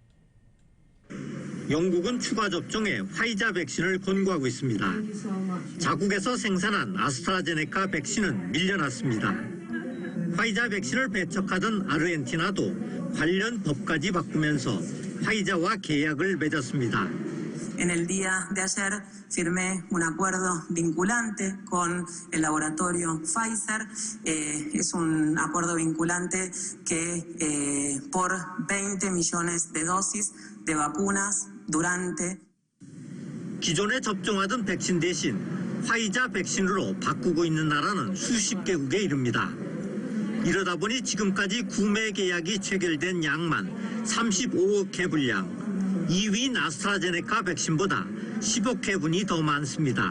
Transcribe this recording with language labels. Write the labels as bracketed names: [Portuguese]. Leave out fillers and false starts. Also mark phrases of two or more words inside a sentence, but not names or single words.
[Korean] 영국은 추가 접종에 화이자 백신을 권고하고 있습니다. 자국에서 생산한 아스트라제네카 백신은 밀려났습니다. 화이자 백신을 배척하던 아르헨티나도 관련 법까지 바꾸면서 화이자와 계약을 맺었습니다. [Spanish] En el día de ayer firmé un acuerdo vinculante con el laboratorio Pfizer. Es un acuerdo vinculante que por 20 millones de dosis de vacunas durante. [Korean] 기존에 접종하던 백신 대신 화이자 백신으로 바꾸고 있는 나라는 수십 개국에 이릅니다. 이러다 보니 지금까지 구매 계약이 체결된 양만 35억 회분량. 2위인 아스트라제네카 백신보다 10억 회분이 더 많습니다.